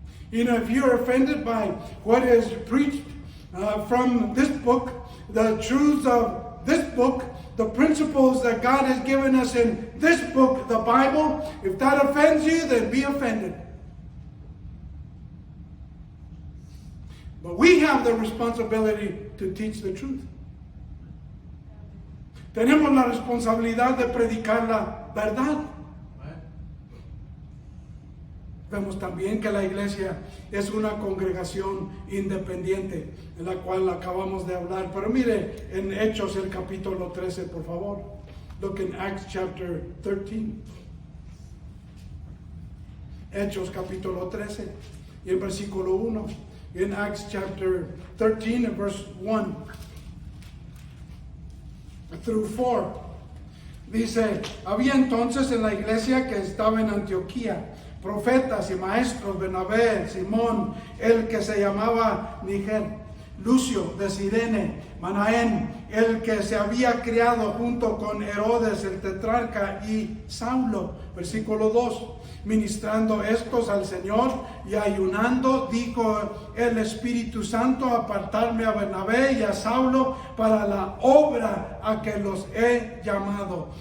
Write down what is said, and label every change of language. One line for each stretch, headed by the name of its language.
English: You know, if you're offended by what is preached from this book, the truths of this book, the principles that God has given us in this book, the Bible, if that offends you, then be offended. But we have the responsibility to teach the truth.
Spanish: Tenemos la responsabilidad de predicar la verdad. Vemos también que la iglesia es una congregación independiente, en la cual acabamos de hablar. Pero mire en Hechos el capítulo 13, por favor.
English: Look in Acts chapter 13.
Spanish: Hechos capítulo 13 y el versículo 1.
English: In Acts chapter 13 and verse 1 through 4.
Spanish: Dice, había entonces en la iglesia que estaba en Antioquía profetas y maestros, Bernabé, Simón, el que se llamaba Níger, Lucio de Cirene, Manaén, el que se había criado junto con Herodes el tetrarca, y Saulo, versículo 2, ministrando estos al Señor y ayunando, dijo el Espíritu Santo, apartarme a Bernabé y a Saulo para la obra a que los he llamado.